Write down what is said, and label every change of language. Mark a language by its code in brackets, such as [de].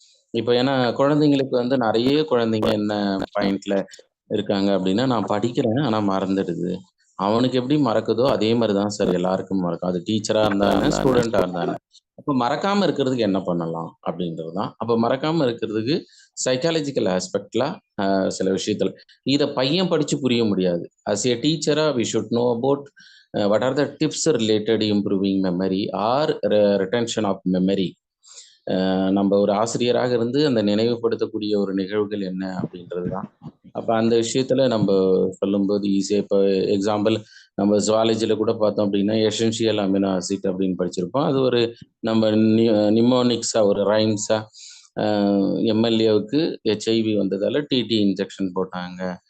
[ta] இப்போ ஏன்னா குழந்தைங்களுக்கு வந்து நிறைய குழந்தைங்க என்ன பாயிண்ட்ல இருக்காங்க அப்படின்னா, நான் படிக்கிறேன் ஆனா மறந்துடுது. அவனுக்கு எப்படி மறக்குதோ அதே மாதிரிதான் சார் எல்லாருக்கும் மறக்கும், அது டீச்சரா இருந்தானே ஸ்டூடெண்டா இருந்தானே. அப்ப மறக்காம இருக்கிறதுக்கு என்ன பண்ணலாம் அப்படின்றதுதான். அப்ப மறக்காம இருக்கிறதுக்கு சைக்காலஜிக்கல் ஆஸ்பெக்ட்ல சில விஷயத்துல இதை பையன் படிச்சு புரிய முடியாது. [en] As a டீச்சரா we should know about what are the tips related improving memory or retention of memory. [ta] நம்ம ஒரு ஆசிரியராக இருந்து அந்த நினைவுபடுத்தக்கூடிய ஒரு நிகழ்வுகள் என்ன அப்படின்றது தான். அப்போ அந்த விஷயத்துல நம்ம சொல்லும்போது ஈஸியாக, இப்போ எக்ஸாம்பிள் நம்ம ஜுவாலஜியில் கூட பார்த்தோம் அப்படின்னா எசென்ஷியல் அமினோ ஆசிட் அப்படின்னு படிச்சிருப்போம். அது ஒரு நம்ம நிமோனிக்ஸாக ஒரு ரைம்ஸாக எம்எல்ஏவுக்கு ஹெச்ஐவி வந்ததால டிடி இன்ஜெக்ஷன் போட்டாங்க.